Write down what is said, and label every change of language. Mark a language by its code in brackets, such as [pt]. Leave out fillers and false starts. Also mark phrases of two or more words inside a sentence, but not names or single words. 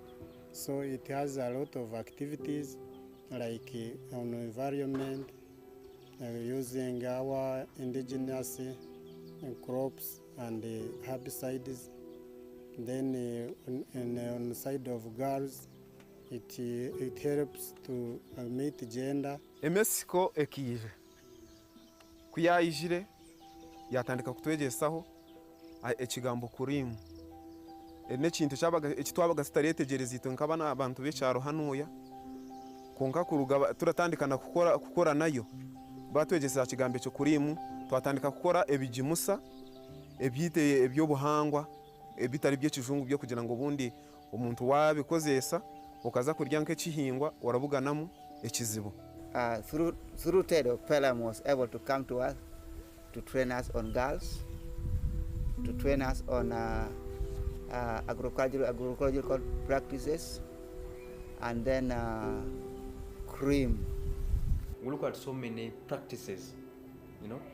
[en] So it has a lot of activities like on environment, using our indigenous crops and herbicides. Then on the side of girls, it helps to meet gender. [nyn] Emesiko ekije kuyayijire yatandika kutwegesaho ekigambo CRAIM n'ekintu ekitwabaga tutaretegereza ito nk'abana abantu b'ekyaro hanuya konka kuruga turatandikana kukora nayo batwegesa kigambo ekyo CRAIM twatandika kukora ebijimusa ebyite ebyobuhangwa ebitari by'ekijungu byo kugira ngo bundi omuntu wabikozesa okaza kurya nk'ekihingwa warabuganamu ekizibu. [en] Through TEDO, Pelam was able to come to us to train us on girls, to train us on agroecological practices, and then CRAIM. We look at so many practices, you know.